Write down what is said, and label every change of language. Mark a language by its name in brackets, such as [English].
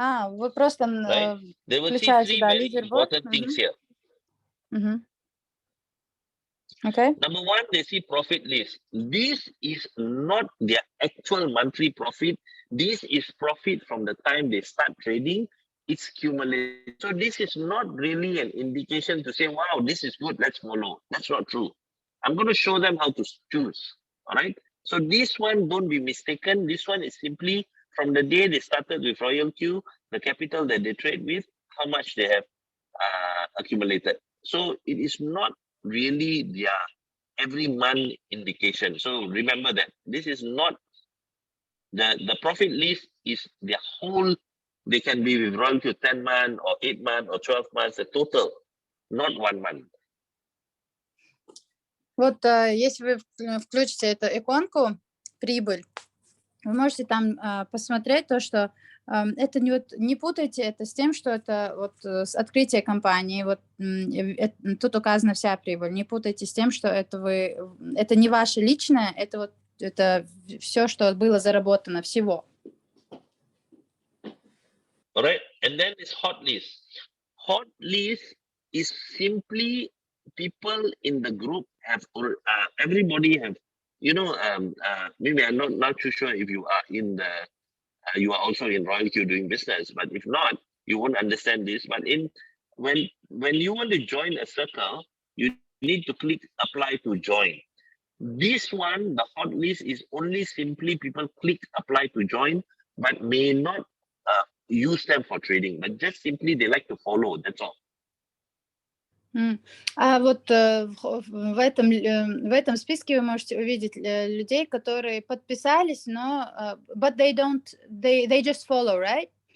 [Russian] Вы просто включаете, да, лидерборд. [English] Important things here. Okay. Number one, they see profit list. This is not their actual monthly profit. This is profit from the time they start trading. It's cumulative. So this is not really an indication to say, wow, this is good, let's follow. That's not true. I'm going to show them how to choose. All right. So this one, don't be mistaken. This one is simply from the day they started with RoyalQ, the capital that they trade with, how much they have accumulated. So it is not really their every month indication. So remember that this is not the profit list is their whole. They can be with RoyalQ 10 months or 8 months or 12 months, the total, not 1 month. [Russian] Вот если вы включите эту иконку «Прибыль», вы можете там посмотреть то, что это не путайте это с тем, что это вот с открытия компании, вот тут указана вся прибыль. Не путайте с тем, что это не ваше личное, это все, что было заработано, всего. [English] Alright, and then it's hot list. Hot list is simply people in the group have, everybody have, you know, maybe I'm not too sure if you are you are also in RoyalQ doing business, but if not, you won't understand this. But when you want to join a circle, you need to click apply to join. This one, the hot list, is only simply people click apply to join, but may not use them for trading, but just simply they like to follow, that's all. [Russian] А вот в этом списке вы можете увидеть людей, которые подписались, но [English] but they just follow, right?